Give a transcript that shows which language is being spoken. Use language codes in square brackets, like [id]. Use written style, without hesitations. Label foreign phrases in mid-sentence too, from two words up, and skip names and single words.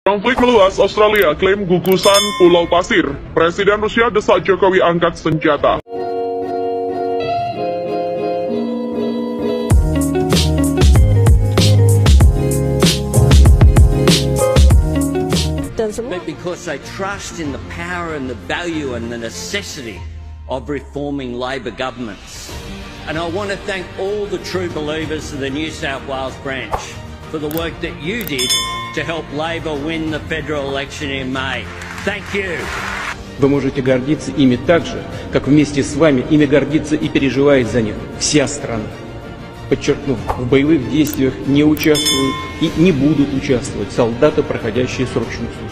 [id] Konflik meluas, Australia klaim gugusan Pulau Pasir. Presiden Rusia desak Jokowi angkat senjata. [en] But because they trust in the power and the value and the necessity of reforming Labor governments. And I want to thank all the true believers of the New South Wales branch for the work that you did to help Labor win the federal election in May. Thank you. [ru] Вы можете гордиться ими так же, как вместе с вами ими гордится и переживает за них вся страна. Подчеркну, в боевых действиях не участвуют и не будут участвовать солдаты, проходящие срочную службу.